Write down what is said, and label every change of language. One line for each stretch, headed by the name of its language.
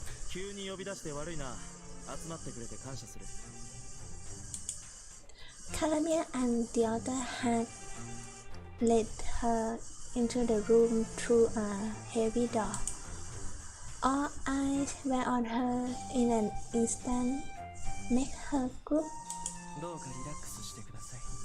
Japanese: 急に呼び出して悪いな。集まってくれて感謝する。
English: Karamia and the other had led her into the room through a heavy door. All eyes were on her in an instant. Make her group.
Japanese: どうかリラックスしてください。